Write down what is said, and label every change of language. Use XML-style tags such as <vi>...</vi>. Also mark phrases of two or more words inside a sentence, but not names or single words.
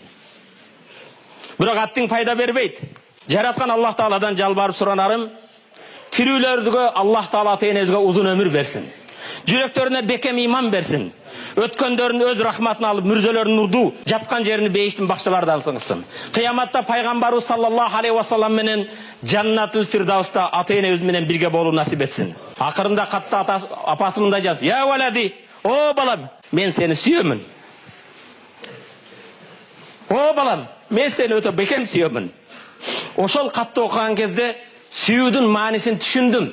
<ky>Бирок аттың пайда бербейт. Жараткан Аллах Тааладан жалбарып суранарым, тирүүлөргө Аллах Таала ата-энебизге узун өмүр берсин. Жүрөктөрүнө бекем иман берсин. Өткөндөрүн өз рахматын алып, мүрзөлөрүн урду, жаткан жерини бейиштин бакчаларда алсыңызсын. Кыяматта пайгамбарыбыз</ky> <ar>صلى الله عليه وسلم</ar> <ky>менен Жаннатул Фирдауста ата-энебиз менен бирге болуу насип етсин. Акырында катта апасы мындай жазып:</ky> <ar>"يا ولدي,</ar> <ky>о балам, мен сени сүйөмүн. О балам, мен сени өтө бекем сүйөмүн." Ошол катты окуган кезде сүйүүдүн маанисин түшүндүм.</ky>